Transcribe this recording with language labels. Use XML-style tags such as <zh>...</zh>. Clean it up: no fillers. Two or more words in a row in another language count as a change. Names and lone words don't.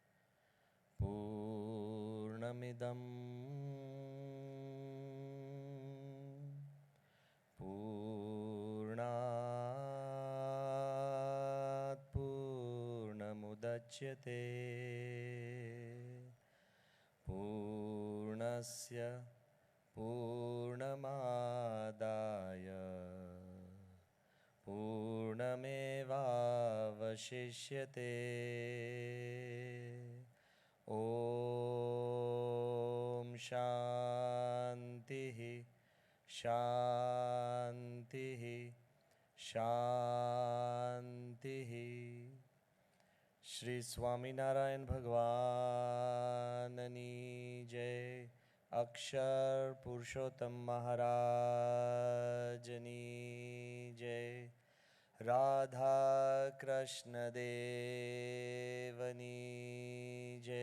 <sa>पूर्णमिदम् पूर्णात् पूर्णमुदच्यते पूर्णस्य पूर्णमादय पूर्णमेवावशिष्यते. ॐ शान्तिः शान्तिः शान्तिः.</sa> <gu>શ્રી સ્વામિનારાયણ ભગવાનની જય. અક્ષર પુરુષોત્તમ મહારાજની જય. રાધા કૃષ્ણ દેવની જય.</gu>